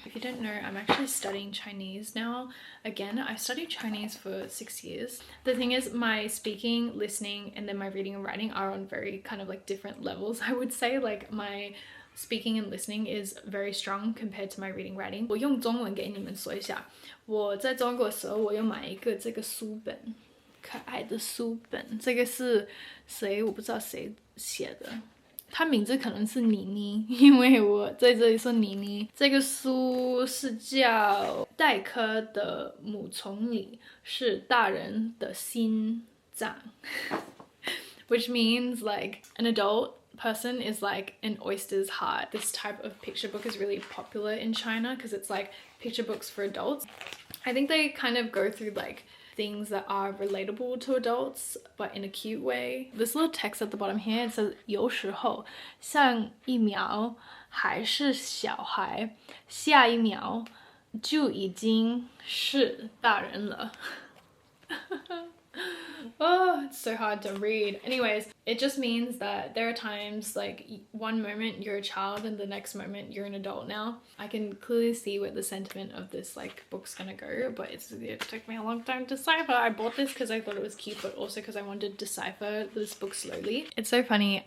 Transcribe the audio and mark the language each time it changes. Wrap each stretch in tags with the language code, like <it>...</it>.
<en>If you don't know, I'm actually studying Chinese now. Again, I've studied Chinese for 6 years. The thing is, my speaking, listening, and then my reading and writing are on very kind of like different levels, I would say. Like my speaking and listening is very strong compared to my reading writing.</en> <zh>我用中文给你们说一下，我在中国的时候，我有买一个这个书本，可爱的书本，这个是谁？我不知道谁写的。它名字可能是妮妮，因为我在这里说妮妮。这个书是叫《黛珂的母丛里是大人的心脏》，</zh> <en>which means like an adult person is like an oyster's heart. This type of picture book is really popular in China because it's like picture books for adults. I think they kind of go through like things that are relatable to adults but in a cute way. This little text at the bottom here, it says</en> <zh>有时候上一秒还是小孩，下一秒就已经是大人了。</zh> <en>Oh, it's so hard to read. Anyways, it just means that there are times like one moment you're a child and the next moment you're an adult now. I can clearly see where the sentiment of this like book's gonna go, but it took me a long time to decipher. I bought this because I thought it was cute, but also because I wanted to decipher this book slowly. It's so funny.</en>